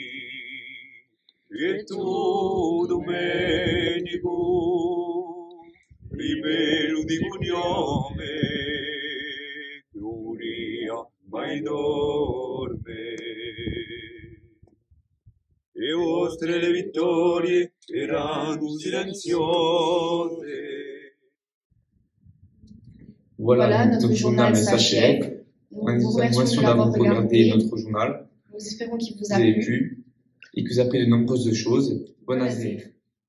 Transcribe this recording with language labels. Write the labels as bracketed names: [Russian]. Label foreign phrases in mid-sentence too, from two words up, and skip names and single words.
[Italian] e tu, Domenico, ribello di cognome, Giulia mai dorme. Le vostre le vittorie erano silenziose. [French] Voilà, notre journal s'achève. Nous vous remercions d'avoir regardé notre journal. Nous espérons qu'il vous Vous a avez plu. plu et que vous avez appris de nombreuses choses. Bonne année.